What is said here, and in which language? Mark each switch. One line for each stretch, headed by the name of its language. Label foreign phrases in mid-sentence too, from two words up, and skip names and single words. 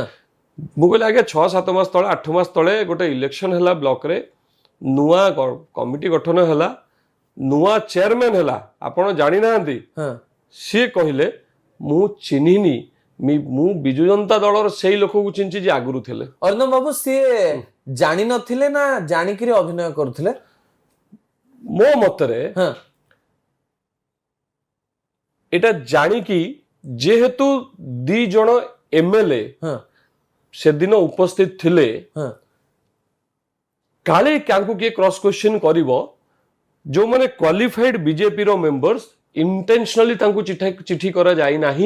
Odia: ମୁଁ କହିଲି ଆଜ୍ଞା 6-7 ମାସ ତଳେ 8 ମାସ ତଳେ ଗୋଟେ ଇଲେକ୍ସନ ହେଲା ବ୍ଲକରେ ନୂଆ କମିଟି ଗଠନ ହେଲା ନୂଆ ଚେୟାରମ୍ୟାନ ହେଲା ଆପଣ ଜାଣିନାହାନ୍ତି हां ସିଏ କହିଲେ ମୁଁ ଚିହ୍ନିନି ମୁଁ ବିଜୁ ଜନତା ଦଳର ସେଇ ଲୋକକୁ ଚିହ୍ନିଛି ଯେ ଆଗରୁ ଥିଲେ ଅର୍ଣ୍ଣବ ବାବୁ ସେ ଜାଣି ନଥିଲେ ନା ଜାଣି କରି ଅଭିନୟ କରୁଥିଲେ ମୋ ମତରେ हां এটা ଜାଣିକି ଯେହେତୁ 2 ଜଣ ଏମଏଲଏ हां ସେଦିନ ଉପସ୍ଥିତ ଥିଲେ हां କାଳେ କାଙ୍କୁ କିଏ
English: cross question
Odia: କରିବ ଯୋଉମାନେ
English: qualified BJP's members intentionally
Odia: ତାଙ୍କୁ ଚିଠି କରାଯାଇ ନାହିଁ